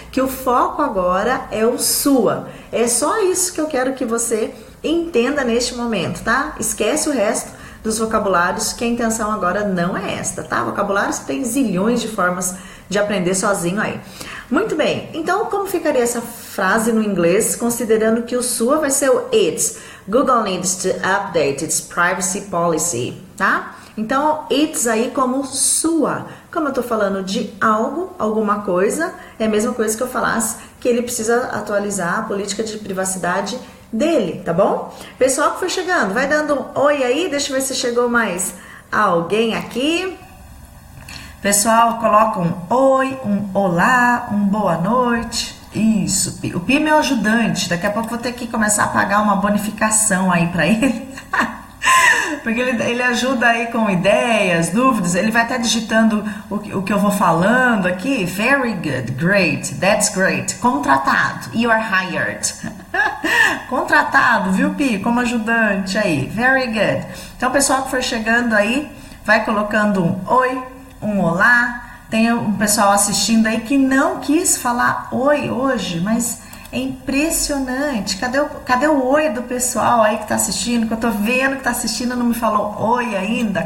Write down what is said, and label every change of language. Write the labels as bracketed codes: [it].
[pt] Que o foco agora é o sua. É só isso que eu quero que você entenda neste momento, tá? Esquece o resto dos vocabulários, que a intenção agora não é esta, tá? Vocabulários tem zilhões de formas de aprender sozinho aí. Muito bem, então como ficaria essa frase no inglês, considerando que o sua vai ser o it's? [en] Google needs to update its privacy policy, tá? [pt] Então, it's aí como sua. Como eu tô falando de algo, alguma coisa, é a mesma coisa que eu falasse que ele precisa atualizar a política de privacidade dele, tá bom? Pessoal que foi chegando, vai dando um oi aí, deixa eu ver se chegou mais alguém aqui. Pessoal, coloca um oi, um olá, um boa noite. Isso, o Pi é meu ajudante. Daqui a pouco vou ter que começar a pagar uma bonificação aí pra ele. Porque ele ajuda aí com ideias, dúvidas. Ele vai estar digitando o que eu vou falando aqui. [en] Very good, great, that's great. Contratado, you are hired. [pt] Contratado, viu, Pi? Como ajudante aí. [en] Very good. [pt] Então, o pessoal que for chegando aí, vai colocando um oi, um olá. Tem um pessoal assistindo aí que não quis falar oi hoje, mas é impressionante. Cadê o oi do pessoal aí que tá assistindo? Que eu tô vendo que tá assistindo, não me falou oi ainda.